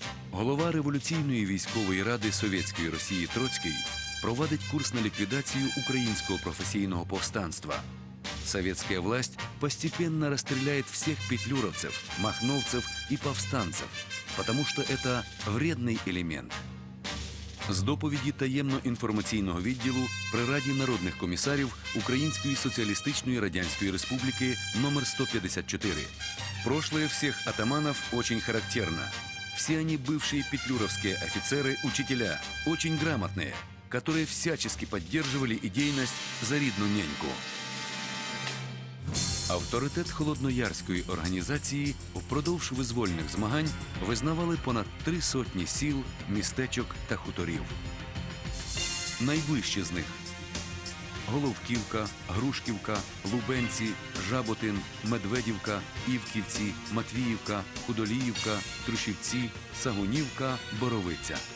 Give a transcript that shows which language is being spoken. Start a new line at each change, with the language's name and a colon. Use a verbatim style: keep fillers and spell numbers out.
Ukrainian: Голова Революційної військової ради Совєтської Росії Троцький провадить курс на ліквідацію українського професійного повстанства.
Russian: Советская власть постепенно расстреляет всех петлюровцев, махновцев и повстанцев, потому что это вредный элемент.
Ukrainian: З доповіді таємно-інформаційного відділу при Раді народних комісарів Української соціалістичної радянської республіки номер сто п'ятдесят чотири.
Russian: «Прошлое всех атаманов очень характерно. Все они бывшие петлюровские офицеры, учителя, очень грамотные, которые всячески поддерживали идейность за
Ukrainian: рідну неньку». Авторитет Холодноярської організації впродовж визвольних змагань визнавали понад три сотні сіл, містечок та хуторів. Найближчі з них – Головківка, Грушківка, Лубенці, Жаботин, Медведівка, Івківці, Матвіївка, Худоліївка, Трушівці, Сагунівка, Боровиця.